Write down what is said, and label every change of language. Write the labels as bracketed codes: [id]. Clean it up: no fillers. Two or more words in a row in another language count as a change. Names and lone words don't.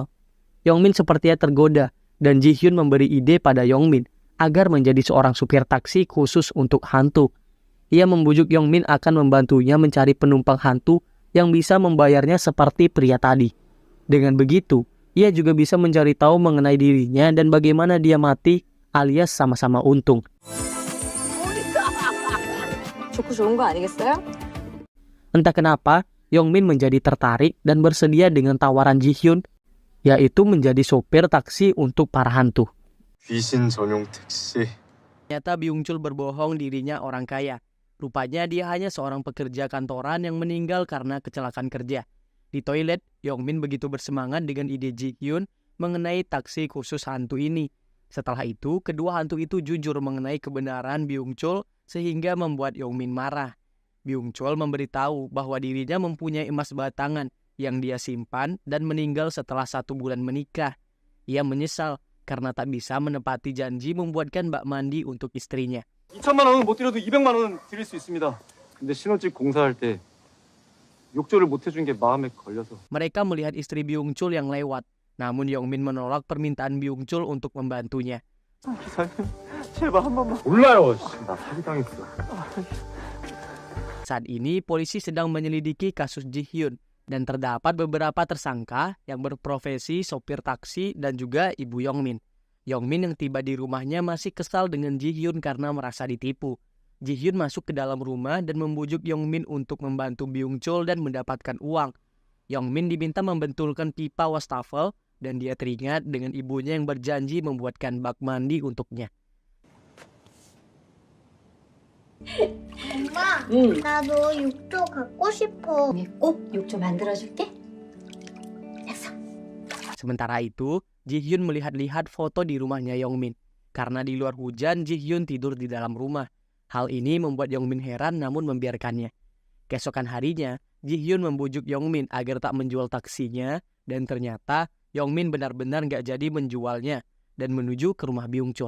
[id] Yongmin sepertinya tergoda dan Ji-hyun memberi ide pada Yongmin agar menjadi seorang supir taksi khusus untuk hantu. Ia membujuk Yongmin akan membantunya mencari penumpang hantu yang bisa membayarnya seperti pria tadi. Dengan begitu, ia juga bisa mencari tahu mengenai dirinya dan bagaimana dia mati alias sama-sama untung. [ko] 좋고 좋은 거 아니겠어요? [id] Entah kenapa, Yongmin menjadi tertarik dan bersedia dengan tawaran Ji-hyun, yaitu menjadi sopir taksi untuk para hantu. [ko] 귀신 전용 택시. [id] Ternyata Byung-chul berbohong dirinya orang kaya. Rupanya dia hanya seorang pekerja kantoran yang meninggal karena kecelakaan kerja. Di toilet, Yongmin begitu bersemangat dengan ide Ji-hyun mengenai taksi khusus hantu ini. Setelah itu, kedua hantu itu jujur mengenai kebenaran Byung-chul sehingga membuat Yongmin marah. Byung-chul memberitahu bahwa dirinya mempunyai emas batangan yang dia simpan dan meninggal setelah 1 bulan menikah. Ia menyesal karena tak bisa menepati janji membuatkan bak mandi untuk istrinya. [ko] 2천만 원은 못 드려도 200만 원은 드릴 수 있습니다. 근데 신혼집 공사할 때 욕조를 못 해준 게 마음에 걸려서. [id] Mereka melihat istri Byung-chul yang lewat, namun Yongmin menolak permintaan Byung-chul untuk membantunya. [ko] 기사님, 제발 한 번만. 몰라요. 나 사기당했어. [id] Saat ini, polisi sedang menyelidiki kasus Ji-hyun dan terdapat beberapa tersangka yang berprofesi sopir taksi dan juga ibu Yongmin. Yongmin yang tiba di rumahnya masih kesal dengan Ji-hyun karena merasa ditipu. Ji-hyun masuk ke dalam rumah dan membujuk Yongmin untuk membantu Byung-chul dan mendapatkan uang. Yongmin diminta membentulkan pipa wastafel dan dia teringat dengan ibunya yang berjanji membuatkan bak mandi untuknya. [ko] 엄마, 나도 욕조 갖고 싶어. 꼭 욕조 만들어줄게. 약속. [id] Sementara itu, Ji-hyun melihat-lihat foto di rumahnya Yongmin. Karena di luar hujan, Ji-hyun tidur di dalam rumah. Hal ini membuat Yongmin heran namun membiarkannya. Keesokan harinya, Ji-hyun membujuk Yongmin agar tak menjual taksinya dan ternyata Yongmin benar-benar gak jadi menjualnya dan menuju ke rumah Byung-chul.